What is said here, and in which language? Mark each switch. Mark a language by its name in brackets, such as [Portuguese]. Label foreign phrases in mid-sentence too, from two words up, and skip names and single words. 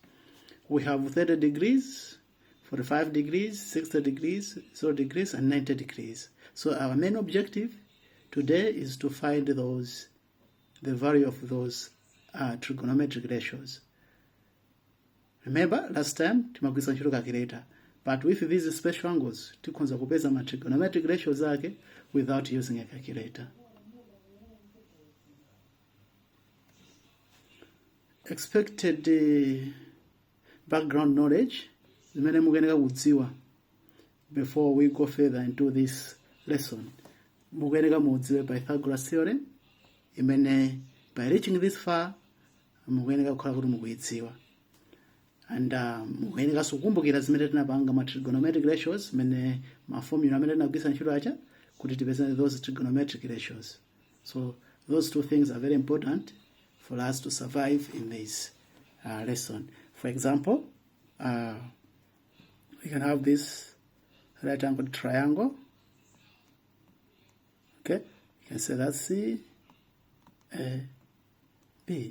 [English] We have 30 degrees, 45 degrees, 60 degrees, 0 degrees, and 90 degrees. So our main objective today is to find the value of those trigonometric ratios. Remember, last time, [Nyanja] timagwisa ntchito calculator. [English] But with these special angles, [Nyanja] tikonza kupeza ma [English] trigonometric ratios [Nyanja] ake [English] without using a calculator. Expected background knowledge [Nyanja] zimene mukuyenera kudziwa [English] before we go further into this lesson. [Nyanja] Mukuyenera mudziwe [English] Pythagoras theorem [Nyanja] imene [English] by reaching this far [Nyanja] mukuyenera kukhala kuti mukuyidziwa. And mukuyenera kukumbukira zimene tinapanga ma [English] trigonometric ratios [Nyanja] imene ma formula amene tinagwisa ntchito acha kuti tipeze [English] those trigonometric ratios. So those two things are very important for us to survive in this lesson. For example, we can have this right-angled triangle. Okay, you can say that's C, A, B.